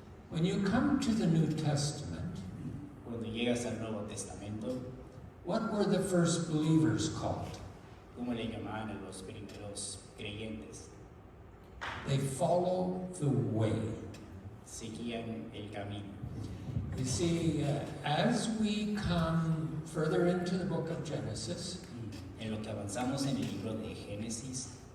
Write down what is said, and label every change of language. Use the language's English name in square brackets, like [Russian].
[English] When you come to the New Testament, [Spanish] Cuando llegas al Nuevo Testamento, [English] what were the first believers called? [Spanish] ¿cómo le llamaban a los primeros creyentes? [English] They follow the way. [Spanish] Seguían el camino. [English] You see, as we come further into the book of Genesis, [Spanish] En lo que avanzamos en el libro de Génesis,